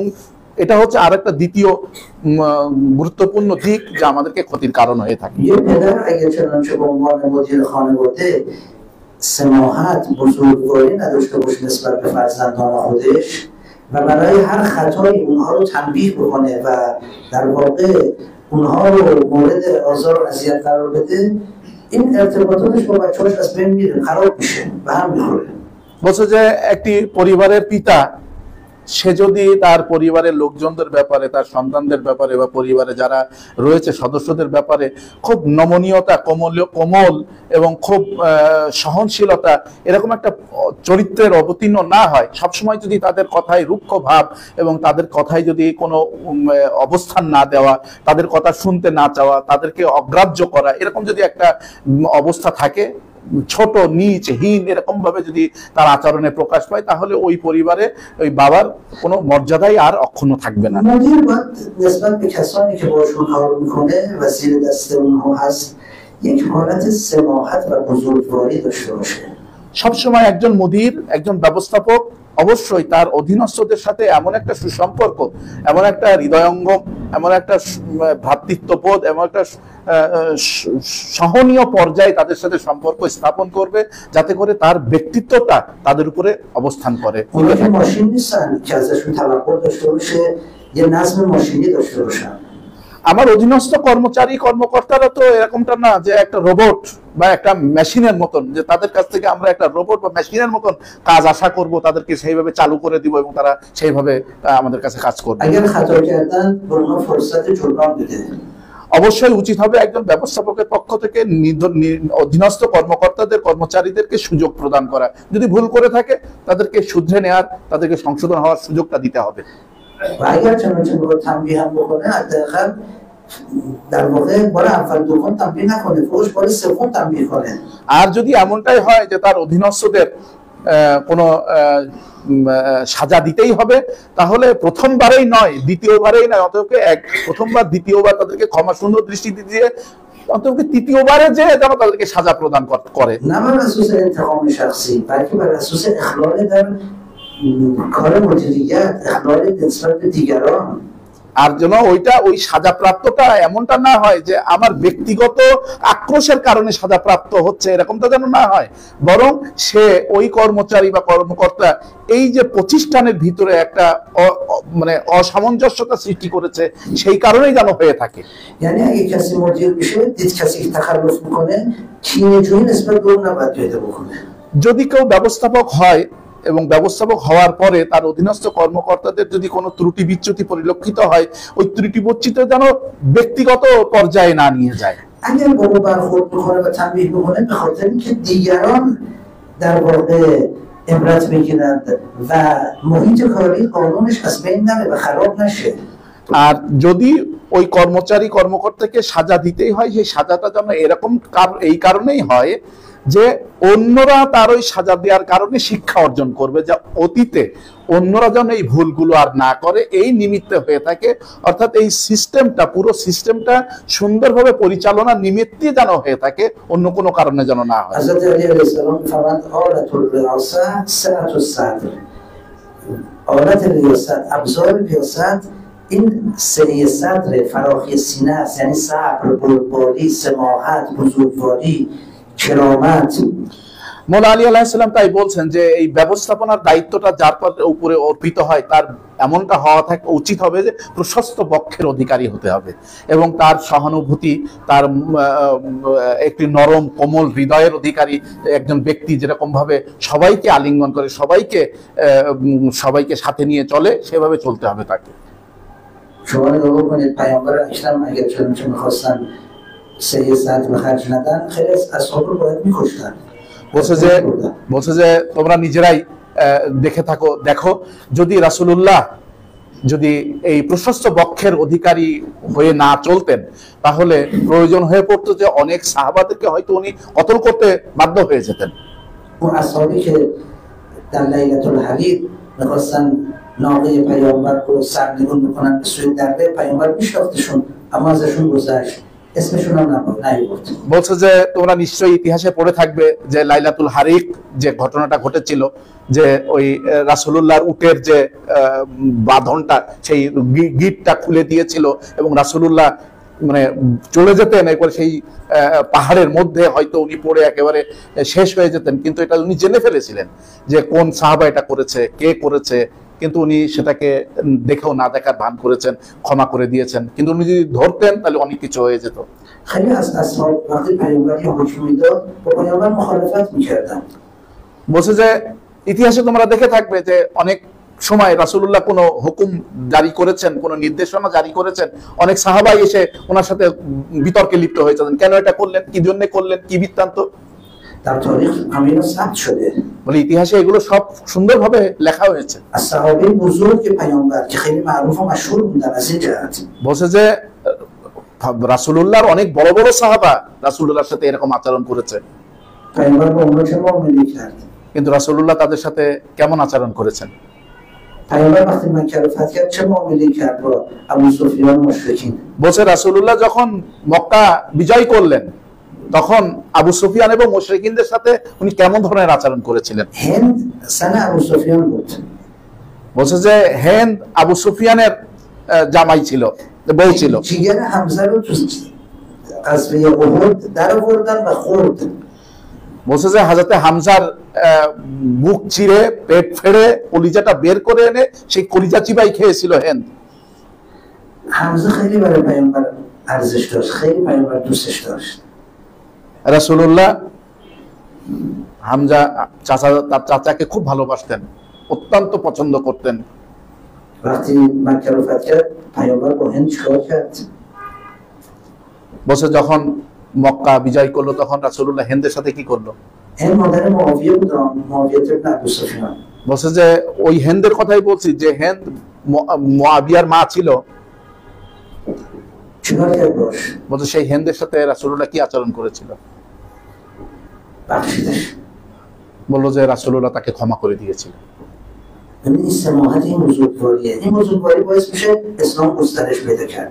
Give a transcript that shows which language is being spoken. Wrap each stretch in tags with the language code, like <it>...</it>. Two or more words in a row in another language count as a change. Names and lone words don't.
<bn>এটা হচ্ছে আরেকটা দ্বিতীয় গুরুত্বপূর্ণ দিক যা আমাদেরকে ক্ষতির কারণ হয়ে থাকে।</bn> <fa>سماحت بزرگواری نداشته باشه نسبت به فرزندان خودش و برای هر خطایی اونها رو تنبیه بکنه و در واقع اونها رو مورد آزار و اذیت قرار بده، این ارتباطاتش با بچه‌هاش از بین میره، خراب میشه و هم میخوره.</fa> <bn>বলছে যে একটি পরিবারের পিতা সে যদি তার পরিবারের লোকজনদের ব্যাপারে, তার সন্তানদের ব্যাপারে বা পরিবারে যারা রয়েছে সদস্যদের ব্যাপারে খুব নমনীয়তা, কোমল এবং খুব সহনশীলতা, এরকম একটা চরিত্রের অবতীর্ণ না হয়, সবসময় যদি তাদের কথায় রুক্ষ ভাব এবং তাদের কথায় যদি কোনো অবস্থান না দেওয়া, তাদের কথা শুনতে না চাওয়া, তাদেরকে অগ্রাহ্য করা, এরকম যদি একটা অবস্থা থাকে, ছোট নীচ হীন এরকম ভাবে যদি তার আচরণে প্রকাশ পায়, তাহলে ওই পরিবারে ওই বাবার কোনো মর্যাদাই আর অক্ষুণ্ণ থাকবে না।</bn> <fa>مدیر باید نسبت به کسانی که باشون کار میکنه و زیر دست اونها هست یک حالت سماحت و بزرگواری داشته باشه.</fa> <bn>সবসময় একজন মুদির, একজন ব্যবস্থাপক অবশ্যই তার অধীনস্থদের সাথে এমন একটা সুসম্পর্ক, এমন একটা হৃদয়ঙ্গম, এমন একটা ভ্রাতৃত্ববোধ, এমন একটা সহনীয় পর্যায়ে তাদের সাথে সম্পর্ক স্থাপন করবে, যাতে করে তার ব্যক্তিত্বটা তাদের উপরে অবস্থান করে।</bn> <fa>ماشین نیستن که ازشون توقع داشته باشه یه نظم ماشینی داشته باشن।</fa> <bn>আমার অধীনস্থ কর্মচারী কর্মকর্তারা তো এরকমটা না যে একটা রোবট বা একটা মেশিনের মতন, যে তাদের কাছ থেকে আমরা একটা রোবট বা মেশিনের মতন কাজ আশা করব, তাদেরকে সেইভাবে চালু করে দিব এবং তারা সেইভাবে আমাদের কাছে কাজ করবে। অবশ্যই উচিত হবে একজন ব্যবস্থাপকের পক্ষ থেকে অধীনস্থ কর্মকর্তাদের, কর্মচারীদেরকে সুযোগ প্রদান করা, যদি ভুল করে থাকে তাদেরকে শুধরে নেওয়ার, তাদেরকে সংশোধন হওয়ার সুযোগটা দিতে হবে।</bn> <fa>و اگر چنانچه باید تنبیه هم بکنه، حداقل در واقع بار اول دوم تنبیه نکنه، فوقش بار سوم تنبیه کنه।</fa> <bn>আর যদি এমনটাই হয় যে তার অধীনস্থদের কোনো সাজা দিতেই হবে, তাহলে প্রথমবারেই নয়, দ্বিতীয়বারেই নয়, অন্তত প্রথমবার দ্বিতীয়বার তাদেরকে ক্ষমা সুন্দর দৃষ্টিতে দিয়ে অন্তত তৃতীয়বারে যে যেন তাদেরকে সাজা প্রদান করে।</bn> <fa>না বর اساس انتقام شخصی، بلکه بر اساس اخلال در کار مدیریت، اخلال نسبت به دیگران।</fa> <bn>আর যেন ওই সাজাপ্রাপ্তটা এমনটা না হয় যে আমার ব্যক্তিগত আক্রোশের কারণে সাজাপ্রাপ্ত হচ্ছে, এরকমটা যেন না হয়, বরং সে ওই কর্মচারী বা কর্মকর্তা এই যে প্রতিষ্ঠানের ভিতরে একটা মানে অসামঞ্জস্যতা সৃষ্টি করেছে, সেই কারণেই যেন হয়ে থাকে।</bn> <fa>یعنی اگه کسی مدیر بشه، دید کسی تخلف میکنه، کینه‌جویی نسبت به اون نباید پیدا بکنه।</fa> <bn>যদি কেউ ব্যবস্থাপক হয় এবং ব্যবস্থাপক হওয়ার পরে তার অধীনস্থ কর্মকর্তাদের যদি কোনো ত্রুটি বিচ্যুতি পরিলক্ষিত হয়, ওই ত্রুটি বিচ্যুতি যেন ব্যক্তিগত পর্যায়ে না নিয়ে যায়।</bn> <fa>اگر با او برخورد میکنه و تنبیه میکنه، به خاطر اینکه دیگران در واقع عبرت بگیرند و محیط کاری قانونش از بین نره و خراب نشه।</fa> <bn>আর যদি ওই কর্মচারী কর্মকর্তাকে সাজা দিতেই হয়, সেই সাজাটা যেন এরকম এই কারণেই হয় যে অন্যরা তার ওই সাজা দেওয়ার কারণে শিক্ষা অর্জন করবে, যা অতীতে অন্যরা যেন এই ভুলগুলো আর না করে, এই নিমিত্তে হয়ে থাকে। অর্থাৎ এই সিস্টেমটা, পুরো সিস্টেমটা সুন্দরভাবে পরিচালনা নিমিত্তে যেন হয়ে থাকে, অন্য কোনো কারণে যেন না হয়।</bn> <fa>حضرت علی</fa> <ar>علیه السلام</ar> <fa>فرمود</fa> <ar>آلت الریاست سعة الصدر،</ar> <fa>آلت ریاست، ابزار ریاست این سعه صدر، فراخی سینه است، یعنی صبر، بردباری، سماحت، بزرگواری، کرامت।</fa> <bn>মৌলা আলী</bn> <ar>عليه السلام</ar> <bn>তাই বলছেন যে এই ব্যবস্থাপনার দায়িত্বটা যার উপরে অর্পিত হয়, তার এমনটা হওয়া উচিত হবে যে প্রশস্ত বক্ষের অধিকারী হতে হবে এবং তার সহানুভূতি, তার একটি নরম কোমল হৃদয়ের অধিকারী একজন ব্যক্তি, যেরকম ভাবে সবাইকে আলিঙ্গন করে, সবাইকে সাথে নিয়ে চলে, সেভাবে চলতে হবে তাকে।</bn> <fa>شما نگاه کنید پیامبر اکرم اگر چنانچه میخواستن سعی صدر به خرج ندن، خیلی از اصحاب رو باید میکشتن।</fa> <bn>বলছে যে তোমরা নিজেরাই দেখো, যদি রাসূলুল্লাহ যদি এই প্রশস্ত বক্ষের অধিকারী হয়ে না চলতেন, তাহলে প্রয়োজন হয়ে পড়তো যে অনেক সাহাবাদেরকে হয়তো উনি কতল করতে বাধ্য হয়ে যেতেন।</bn> <fa>اون اصحابی که در لیلة الحریر میخواستن ناقه پیامبر رو سرنگون بکنن به سوی دره، پیامبر میشناختشون اما ازشون گذشت، اسمشون هم نیورد.</fa> <bn>বলছে যে তোমরা নিশ্চয়ই ইতিহাসে পড়ে থাকবে যে লাইলাতুল হারিক যে ঘটনাটা ঘটেছিল, যে ওই রাসূলুল্লাহর উটের যে বাঁধনটা সেই গিটটা খুলে দিয়েছিল এবং রাসূলুল্লাহ মানে চলে যেতেন, এরপর সেই পাহাড়ের মধ্যে হয়তো উনি পড়ে একেবারে শেষ হয়ে যেতেন, কিন্তু এটা উনি জেনে ফেলেছিলেন যে কোন সাহাবা এটা করেছে, কে করেছে, কিন্তু উনি সেটাকে দেখেও না দেখার ভান করেছেন, ক্ষমা করে দিয়েছেন। কিন্তু উনি যদি ধরতেন তাহলে অনেক কিছু হয়ে যেত।</bn> <fa>خیلی از اصحاب وقتی پیامبر یه حکم میداد با پیامبر مخالفت میکردن।</fa> <bn>বলছে যে ইতিহাসে তোমরা দেখে থাকবে যে অনেক সময় রাসূলুল্লাহ কোনো হুকুম জারি করেছেন, কোনো নির্দেশনা জারি করেছেন, অনেক সাহাবাই এসে ওনার সাথে বিতর্কে লিপ্ত হয়েছেন, কেন এটা করলেন, কি জন্য করলেন, কি বৃত্তান্ত।</bn> <fa>در تاریخ همینا ثبت شده.</fa> <bn>বলে ইতিহাসে এগুলো সব সুন্দরভাবে লেখা হয়েছে।</bn> <fa>از صحابه بزرگ پیامبر که خیلی معروف و مشهور بودن از این جهت.</fa> <bn>বলছে যে রাসূলুল্লাহর অনেক বড় বড় সাহাবা রাসূলুল্লাহর সাথে এরকম আচরণ করেছে,</bn> <fa>پیامبر با اونها چه معامله کرد؟</fa> <bn>কিন্তু রাসূলুল্লাহ তাদের সাথে কেমন আচরণ করেছেন।</bn> <fa>پیامبر وقتی مکه رو فتح کرد چه معامله کرد با ابو سفیان مشرکین؟</fa> <bn>বলছে রাসূলুল্লাহ যখন মক্কা বিজয় করলেন তখন আবু সুফিয়ান এবং মুশরিকিনদের সাথে উনি কেমন ধরনের আচরণ করেছিলেন।</bn> <fa>هند زن ابو سفیان بود.</fa> <bn>বলছে যে হেন্দ আবু সুফিয়ানের জামাই ছিল, বউ ছিল।</bn> <fa>جیگر حمزه رو تو غزوه احد در آوردن و خورد.</fa> <bn>বলছে যে হযরতে হামজার বুক চিরে পেট ফেড়ে কলিজাটা বের করে এনে সেই কলিজা চিবাই খেয়েছিল হেন্দ।</bn> <fa>حمزه خیلی برای پیامبر ارزش داشت، خیلی پیامبر دوستش داشت.</fa> <bn>রাসূলুল্লাহ হামজা তার চাচাকে খুব ভালোবাসতেন, অত্যন্ত পছন্দ করতেন।</bn> <fa>وقتی مکه رو فتح کرد پیامبر با هند چیکار کرد؟</fa> <bn>বলছে যখন মক্কা বিজয় করলো তখন রাসূলুল্লাহ হেন্দের সাথে কি করলো।</bn> <fa>هند مادر معاویه بود، معاویه ابن ابو سفیان.</fa> <bn>বলছে যে ওই হেন্দের কথাই বলছি যে হেন্দ মুআবিয়ার মা ছিল।</bn> <fa>چیکار کرد باش؟</fa> <bn>বলছে সেই হেন্দের সাথে রাসূলুল্লাহ কি আচরণ করেছিল।</bn> <fa>بخشیدش.</fa> <bn>বললো যে রাসূলুল্লাহ তাকে ক্ষমা করে দিয়েছিল।</bn> <fa>ببین این سماحت این بزرگواریه، این بزرگواری باعث میشه اسلام گسترش پیدا کرد.</fa>